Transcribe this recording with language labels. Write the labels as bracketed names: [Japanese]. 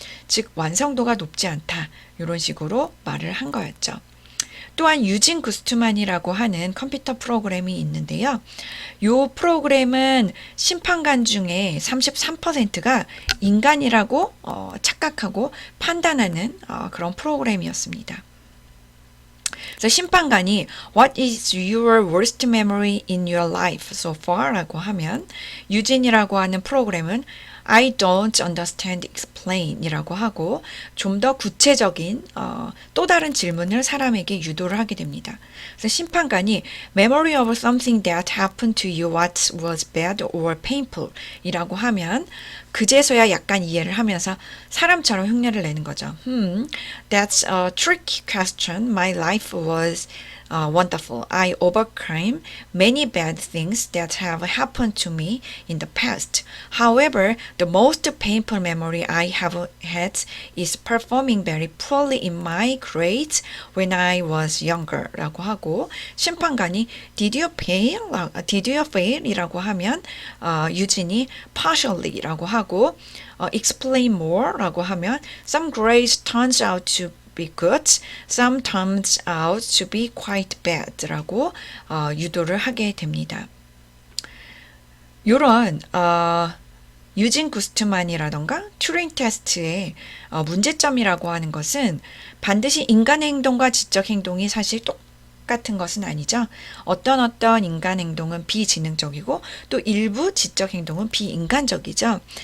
[Korean] 즉 완성도가 높지 않다 이런 식으로 말을 한 거였죠. 또한 유진 구스트만이라고 하는 컴퓨터 프로그램이 있는데요. 이 프로그램은 심판관 중에 33%가 인간이라고 착각하고 판단하는 그런 프로그램이었습니다. 그래서 심판관이 [English] What is your worst memory in your life so far? [Korean] 라고 하면 유진이라고 하는 프로그램은 [English] I don't understand explain [Korean] 이라고 하고 좀 더 구체적인 또 다른 질문을 사람에게 유도를 하게 됩니다. 그래서 심판관이 [English] Memory of something that happened to you what was bad or painful [Korean] 이라고 하면 그제서야 약간 이해를 하면서 사람처럼 흉내를 내는 거죠. [English] That's a tricky question. My life was wonderful. I overcame many bad things that have happened to me in the past. However, the most painful memory I have had is performing very poorly in my grades when I was younger. [Korean] 라고 하고 심판관이 [English] Did you fail? Did you fail? [Korean] 이라고 하면 유진이 [English] partially [Korean] 라고 하고 [English] explain more [Korean] 라고 하면 [English] some grades turns out to be good, some turns out to be quite bad [Korean] 라고 유도를 하게 됩니다. 이런 유진 구스트만이라던가 튜링 테스트의 문제점이라고 하는 것은 반드시 인간의 행동과 지적 행동이 사실 똑같은 것은 아니죠. 어떤 인간 행동은 비지능적이고 또 일부 지적 행동은 비인간적이죠.